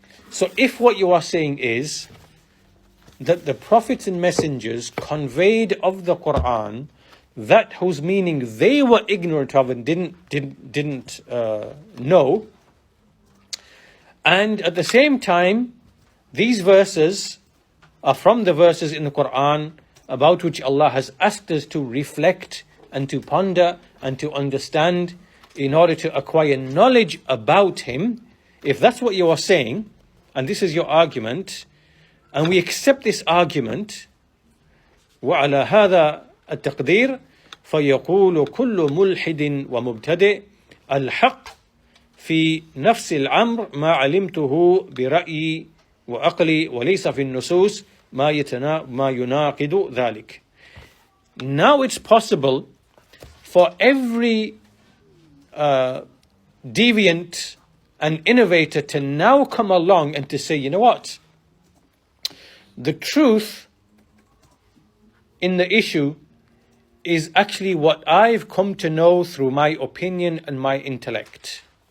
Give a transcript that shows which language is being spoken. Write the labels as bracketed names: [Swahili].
[English] So if what you are saying is that the prophets and messengers conveyed of the Quran that whose meaning they were ignorant of and didn't know, and at the same time, these verses are from the verses in the Quran about which Allah has asked us to reflect and to ponder and to understand in order to acquire knowledge about Him. If that's what you are saying, and this is your argument, and we accept this argument, [Arabic] وعلى هذا التقدير فيقول كل ملحد ومبتدئ الحق في نفس الأمر ما علمته برأيي وعقلي وليس في النصوص ما يناقض ذلك. [English] Now it's possible for every deviant and innovator to now come along and to say, you know what? The truth in the issue is actually what I've come to know through my opinion and my intellect.